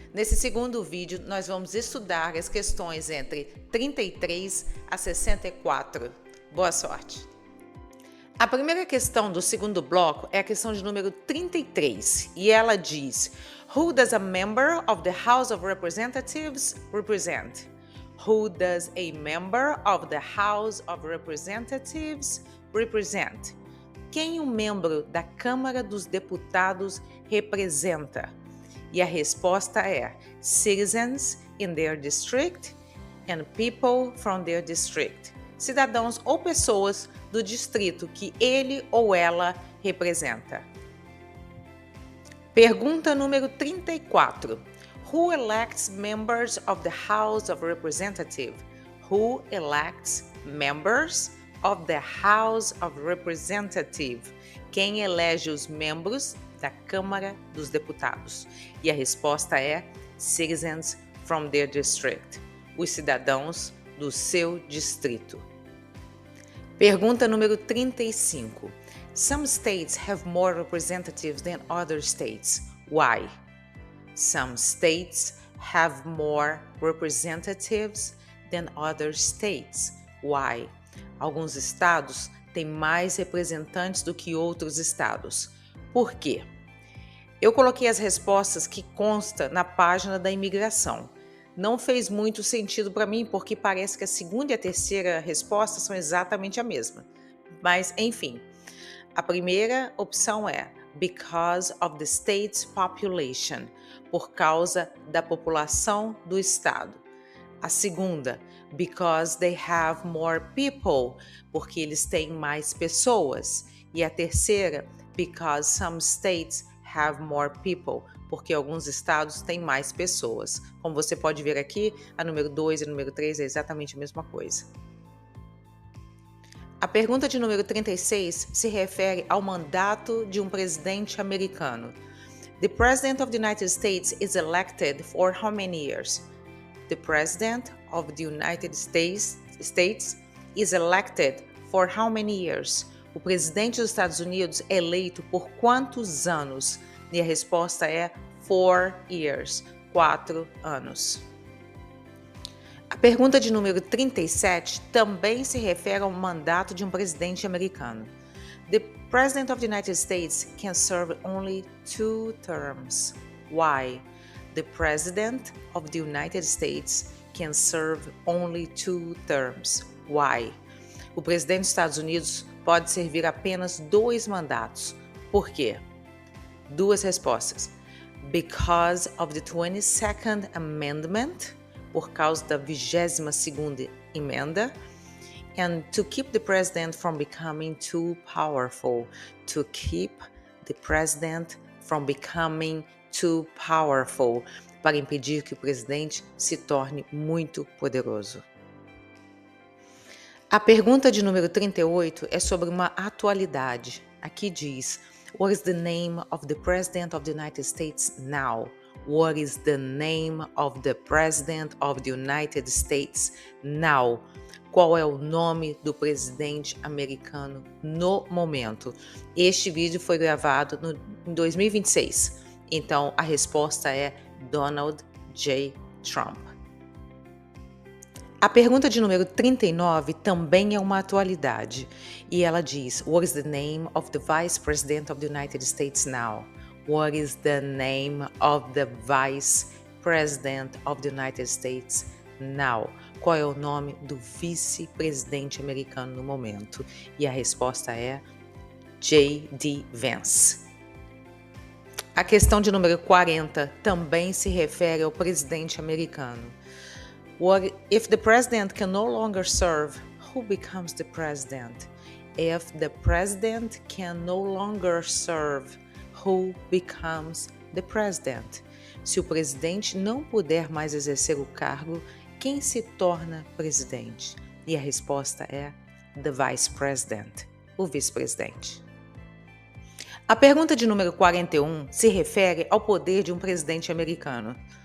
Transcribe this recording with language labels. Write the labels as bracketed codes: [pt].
[pt] Nesse segundo vídeo, nós vamos estudar as questões entre 33 a 64. Boa sorte! A primeira questão do segundo bloco é a questão de número 33, e ela diz: [en] Who does a member of the House of Representatives represent? Who does a member of the House of Representatives represent? [pt] Quem um membro da Câmara dos Deputados representa? E a resposta é [en] citizens in their district and people from their district. [pt] Cidadãos ou pessoas do distrito que ele ou ela representa. Pergunta número 34. [en] Who elects members of the House of Representatives? Who elects members of the House of Representatives? [pt] Quem elege os membros da Câmara dos Deputados? E a resposta é [en] citizens from their district. [pt] Os cidadãos do seu distrito. Pergunta número 35. [en] Some states have more representatives than other states. Why? Some states have more representatives than other states. Why? [pt] Alguns estados têm mais representantes do que outros estados. Por quê? Eu coloquei as respostas que consta na página da imigração. Não fez muito sentido para mim, porque parece que a segunda e a terceira resposta são exatamente a mesma. Mas, enfim, a primeira opção é [en] because of the state's population, [pt] por causa da população do estado. A segunda, [en] because they have more people, [pt] porque eles têm mais pessoas. E a terceira, [en] because some states have more people, [pt] porque alguns estados têm mais pessoas. Como você pode ver aqui, a número 2 e a número 3 é exatamente a mesma coisa. A pergunta de número 36 se refere ao mandato de um presidente americano. [en] The President of the United States is elected for how many years? The President of the United States is elected for how many years? [pt] O presidente dos Estados Unidos é eleito por quantos anos? E a resposta é [en] 4 years, [pt] 4 anos. A pergunta de número 37 também se refere ao mandato de um presidente americano. [en] The President of the United States can serve only 2 terms. Why? The President of the United States can serve only 2 terms. Why? [pt] O presidente dos Estados Unidos pode servir apenas 2 mandatos. Por quê? 2 respostas. [en] Because of the 22nd Amendment, [pt] por causa da 22ª emenda, [en] and to keep the president from becoming too powerful. To keep the president from becoming too powerful, [pt] para impedir que o presidente se torne muito poderoso. A pergunta de número 38 é sobre uma atualidade. Aqui diz: [en] What is the name of the President of the United States now? What is the name of the President of the United States now? [pt] Qual é o nome do presidente americano no momento? Este vídeo foi gravado em 2026, então a resposta é Donald J. Trump. A pergunta de número 39 também é uma atualidade, e ela diz: [en] What is the name of the Vice President of the United States now? What is the name of the Vice President of the United States now? [pt] Qual é o nome do vice-presidente americano no momento? E a resposta é J.D. Vance. A questão de número 40 também se refere ao presidente americano. [en] What if the president can no longer serve, who becomes the president? If the president can no longer serve, who becomes the president? [pt] Se o presidente não puder mais exercer o cargo, quem se torna presidente? E a resposta é [en] the vice president, [pt] o vice-presidente. A pergunta de número 41 se refere ao poder de um presidente americano.